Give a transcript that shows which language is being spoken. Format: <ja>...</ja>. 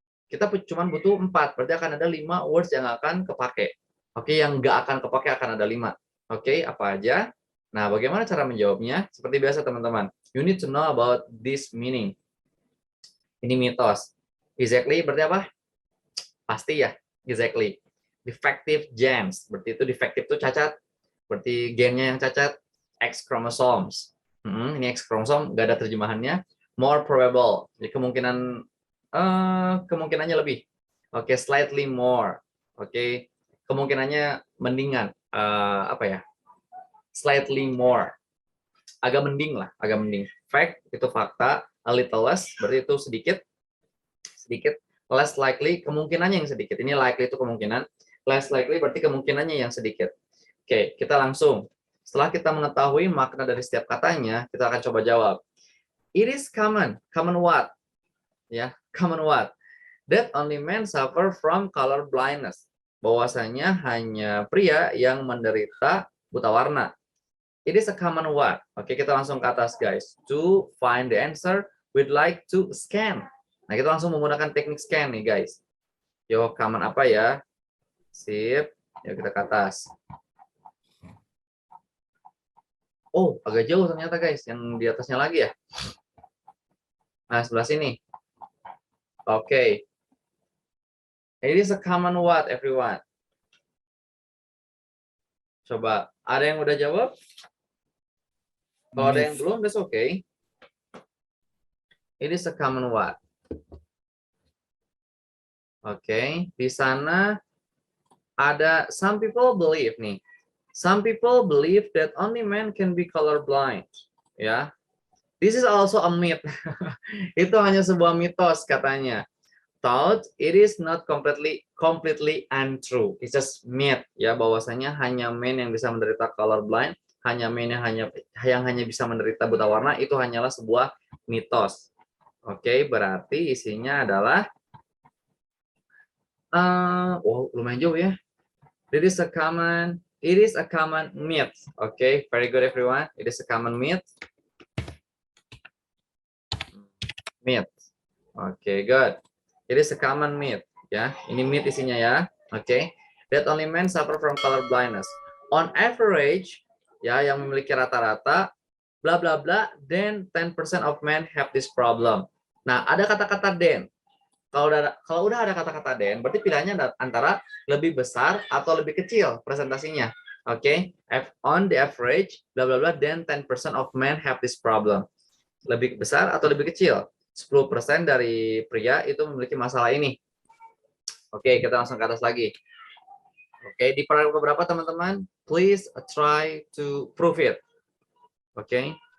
<id>Kita cuma butuh 4, berarti akan ada 5 words yang akan kepake. Oke, yang nggak akan kepake akan ada 5. Oke, apa aja? Nah, bagaimana cara menjawabnya? Seperti biasa teman-teman,</id> <en>you need to know about this meaning.</en> <id>Ini mitos. Exactly berarti apa? Pasti ya, exactly.</id> <en>Defective genes,</en> <id>berarti itu defective itu cacat. Berarti gennya yang cacat. X chromosomes. Ini X chromosome, nggak ada terjemahannya.</id> <en>More probable,</en> <id>jadi kemungkinannya lebih. Oke,</id> <en>slightly more.</en> <id>Oke, kemungkinannya mendingan.</id> <en>Slightly more.</en> <id>Agak mending lah, agak mending. Fact itu fakta.</id> <en>A little less</en> <id>berarti itu sedikit.</id> <en>Less likely</en> <id>kemungkinannya yang sedikit. Ini likely itu kemungkinan. Less likely berarti kemungkinannya yang sedikit. Oke, kita langsung. Setelah kita mengetahui makna dari setiap katanya, kita akan coba jawab.</id> <en>It is common. Common what? Ya, common what? That only men suffer from color blindness.</en> <id>Bahwasanya hanya pria yang menderita buta warna.</id> <en>It is a common what?</en> <id>Oke, kita langsung ke atas guys.</id> <en>To find the answer, we'd like to scan.</en> <id>Nah, kita langsung menggunakan teknik scan nih guys. Yo, common apa ya? Sip. Ya, kita ke atas. Oh, agak jauh ternyata guys. Yang di atasnya lagi ya. Nah, sebelah sini. Oke.</id> <en>It is a common what, everyone?</en> <id>Coba, ada yang udah jawab? Kalau ada yang belum,</id> <en>that's okay. It is a common what?</en> <id>Oke, di sana ada</id> <en>some people believe</en> <id>nih.</id> <en>Some people believe that only men can be colorblind. Ya, this is also a myth.</en> <id>Itu hanya sebuah mitos katanya.</id> <en>Thought it is not completely untrue. It's just myth</en> <id>ya, bahwasanya hanya men yang bisa menderita colorblind, hanya men yang hanya bisa menderita buta warna, itu hanyalah sebuah mitos. Oke, berarti isinya adalah lumayan jauh ya.</id> <en>It is a common it is a common myth. Okay, very good everyone. It is a common myth. Myth. Okay, good. It is a common myth.</en> <id>Ya, ini myth isinya ya.</id> <en>Okay, that only men suffer from color blindness. On average, ya,</en> <id>yang memiliki rata-rata,</id> <en>bla bla bla, then 10% of men have this problem.</en> <id>Nah, ada kata-kata then. Kalau udah ada kata-kata then, berarti pilihannya antara lebih besar atau lebih kecil presentasinya.</id> <en>Oke, on the average, bla bla bla, then 10% of men have this problem.</en> <id>Lebih besar atau lebih kecil? 10% dari pria itu memiliki masalah ini. Oke, kita langsung ke atas lagi. Oke, di paragraf beberapa teman-teman,</id> <en>please try to prove it.</en> <id>Oke.</id>